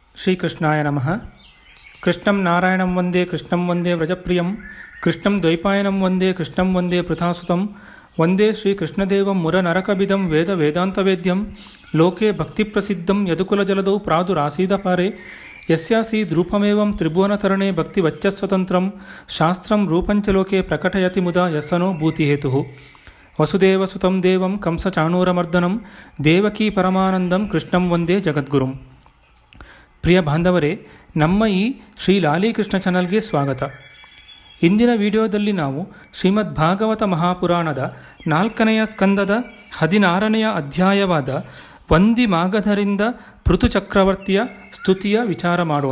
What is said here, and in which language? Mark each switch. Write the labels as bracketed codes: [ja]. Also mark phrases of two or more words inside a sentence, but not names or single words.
[sa] ಶ್ರೀಕೃಷ್ಣಾಯ ನಮಃ. ಕೃಷ್ಣಂ ನಾರಾಯಣಂ ವಂದೇ ಕೃಷ್ಣಂ ವಂದೇ ವ್ರಜಪ್ರಿಯಂ ಕೃಷ್ಣಂ ದ್ವೈಪಾಯನಂ ವಂದೇ ಕೃಷ್ಣಂ ವಂದೇ ಪೃಥಾಸುತಂ ವಂದೇ ಶ್ರೀಕೃಷ್ಣದೇವಂ ಮುರನರಕಬಿದಂ ವೇದ ವೇದಾಂತವೇದ್ಯಂ ಲೋಕೆ ಭಕ್ತಿಪ್ರಸಿದ್ಧಂ ಯದುಕುಲಜಲದೌ ಪ್ರಾದುರಾಸೀದಪಾರೆ ಯಸ್ಯಾಸೀದ್ ರೂಪಮೇವಂ ತ್ರಿಭುವನತರಣೆ ಭಕ್ತಿವಚ್ಚಸ್ವತಂತ್ರಂ ಶಾಸ್ತ್ರಂ ರೂಪಂಚ ಲೋಕೆ ಪ್ರಕಟಯತಿ ಮುದಾ ಯಸ್ಸನೋ ಭೂತಿಹೇತುಃ. ವಸುದೇವಸುತಂ ದೇವಂ ಕಂಸಚಾಣೂರಮರ್ದನಂ ದೇವಕೀ ಪರಮಾನಂದಂ ಕೃಷ್ಣಂ ವಂದೇ ಜಗದ್ಗುರುಂ. [kn] ಪ್ರಿಯ ಬಾಂಧವರೇ, ನಮ್ಮ ಈ ಶ್ರೀ ಲಾಲೀಕೃಷ್ಣ ಚಾನಲ್ಗೆ ಸ್ವಾಗತ. ಇಂದಿನ ವಿಡಿಯೋದಲ್ಲಿ ನಾವು ಶ್ರೀಮದ್ ಭಾಗವತ ಮಹಾಪುರಾಣದ 4ನೆಯ ಸ್ಕಂದದ 16ನೆಯ ಅಧ್ಯಾಯವಾದ ವಂದಿ ಮಾಗಧರಿಂದ ಪೃಥು ಚಕ್ರವರ್ತಿಯ ಸ್ತುತಿಯ ವಿಚಾರ ಮಾಡೋಣ.